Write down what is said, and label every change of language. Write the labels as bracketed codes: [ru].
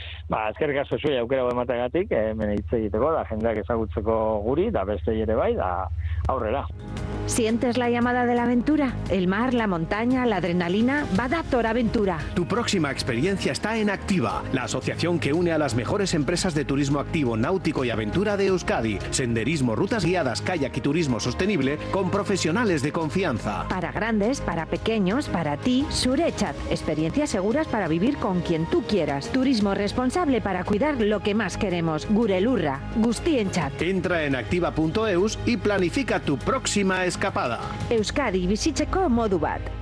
[eu] Ba, eskerrik asko zuei aukera bat emateagatik, hemen hitz egiteko, da jendeak ezagutzeko guri, da beste ere bai, da aurrera. [es] ¿Sientes la llamada de la aventura? El mar, la montaña, la adrenalina, Badator Aventura. Tu próxima experiencia está en Activa, la asociación que une a las mejores empresas de turismo activo, náutico y aventura de Euskadi. Senderismo, rutas guiadas, kayak y turismo sostenible con profesionales de confianza. Para grandes, para pequeños, para ti, Surechat. Experiencias seguras para vivir con quien tú quieras. Turismo responsable para cuidar lo que más queremos. [eu] Gure lurra, guztientzat. [es] Entra en activa.eus y planifica tu próxima escapada. [eu] Euskadi bizitzeko modu bat.